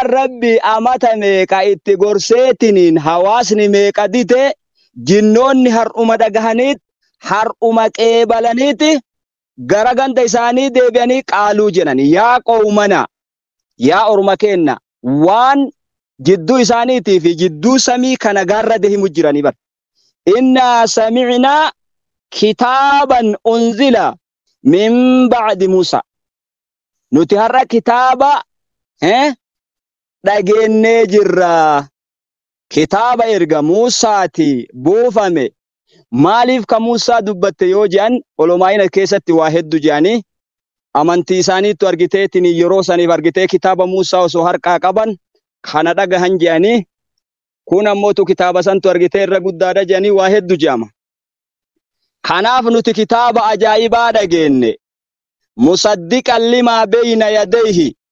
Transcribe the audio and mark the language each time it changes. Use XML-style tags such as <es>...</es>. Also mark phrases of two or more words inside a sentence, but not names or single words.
<om>rabbi amata meeqa itti gorseetiin hawaasni meeqa dite jinnoonni har'uma dhagahaniit har'uma qeebalaniiti gara ganda isaanii deebi'anii qaaluu jedhan</om> <ar>يا قومنا</ar> <om>yaa orma kenna waan jidduu isaaniitii fi jidduu samii kana gaarra deemu jiranii bar</om> <ar>إنا سمعنا كتابا أنزل من بعد موسى</ar> <om>nuti har'a kitaaba dhageennee jirra kitaaba erga Musaati buufame maaliif ka Musaa dubbatte yoo je'an olomaayina keessatti waa hedduu je'anii amantii isaaniitu argiteetiin yeroo saniif argitee kitaaba Musaa osoo harkaa qaban kana dhagahan je'anii kun ammootu kitaaba santu argitee irra guddaadha je'anii waa hedduu je'ama kanaaf nuti kitaaba ajaa'ibaa dhageenne</om> <ar>مصدقا لما بين يديه</ar>